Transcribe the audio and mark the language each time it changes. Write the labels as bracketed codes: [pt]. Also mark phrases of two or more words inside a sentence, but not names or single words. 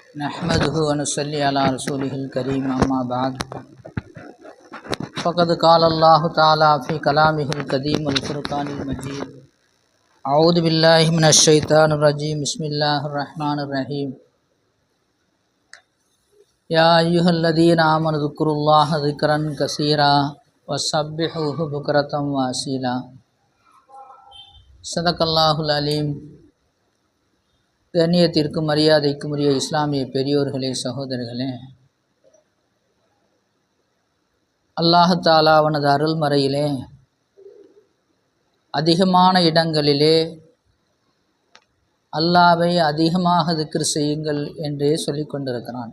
[ar] نحمده ونصلي على رسوله الكريم أما بعد فقد قال الله تعالى في كلامه القديم والفرقان المجيد أعوذ بالله من الشيطان الرجيم بسم الله الرحمن الرحيم يا أيها الذين آمنوا اذكروا الله ذكرا كثيرا وسبحوه بكرة وأصيلا صدق الله العليم. [ta] கண்ணியத்திற்கும் மரியாதைக்கும் உரிய இஸ்லாமிய பெரியோர்களே, சகோதரர்களே, [ar] الله تعالى [ta] அவனது அருள்மறையிலே அதிகமான இடங்களிலே அல்லாஹ்வை அதிகமாக திக்ர் செய்யுங்கள் என்றே சொல்லிக் கொண்டிருக்கிறான்.